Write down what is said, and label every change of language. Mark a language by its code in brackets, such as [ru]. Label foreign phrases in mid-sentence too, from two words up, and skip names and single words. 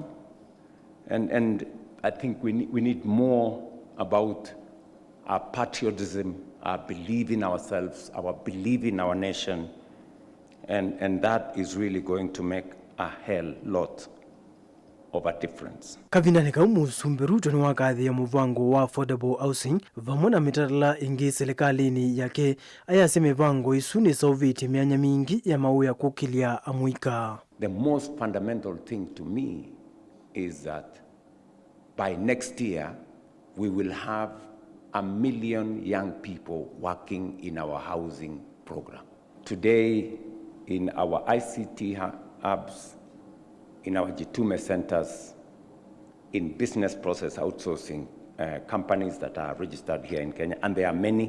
[en] And I think we need more about our patriotism, our belief in ourselves, our belief in our nation, and that is really going to make a hell lot of a difference. [kam] Kavinani ka Musumbi Ruto ni wakathia muvango wa [en] affordable housing [kam] vamwe na mitarala ingi serikalini yake ayasya mivango isu ni sauviti myanya mingi ya mauya kukilya amwika. [en] The most fundamental thing to me is that by next year we will have 1 million young people working in our housing program. Today in our ICT hubs, in our Jitume centers, in business process outsourcing companies that are registered here in Kenya, and there are many.